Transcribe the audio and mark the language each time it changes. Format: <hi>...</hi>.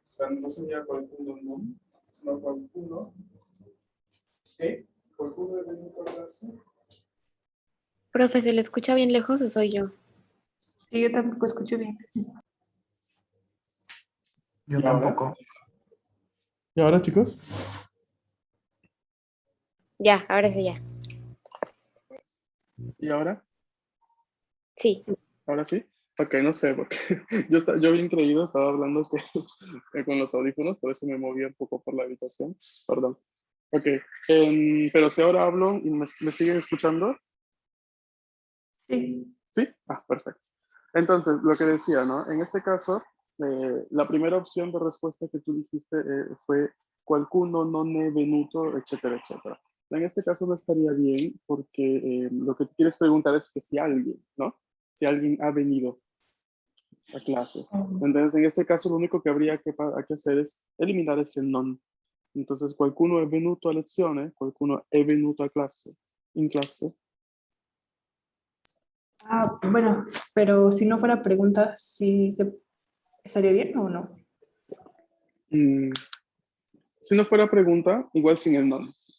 <es>O sea, no sería qualcuno no, sino qualcuno que, qualcuno debe encontrarse. Profe, ¿se le escucha bien lejos o soy yo? Sí, yo tampoco escucho bien. Yo ¿Y ahora? tampoco. ¿Y ahora, chicos? Ya, ahora sí ya. ¿Y ahora? Sí. ¿Ahora sí? Ok, no sé, porque yo bien creído, estaba hablando con los audífonos, por eso me movía un poco por la habitación. Perdón. Ok, pero si ahora hablo y me siguen escuchando, Sí. ¿sí? Ah, perfecto. Entonces, lo que decía, ¿no? En este caso, la primera opción de respuesta que tú dijiste fue</es> <it>qualcuno non è venuto,</it> <es>etcétera, etcétera. En este caso no estaría bien porque lo que tú quieres preguntar es que si alguien, ¿no? Si alguien ha venido a clase. Entonces, en este caso, lo único que habría que hacer es eliminar ese non. Entonces,</es> <it>qualcuno è venuto a lezione, qualcuno è venuto a</it> <es>clase,</es> <it>in clase.</it> <es>Ah, bueno, pero si no fuera pregunta, ¿sí estaría bien o no? Mm, Si no fuera pregunta, igual sin el non.</es>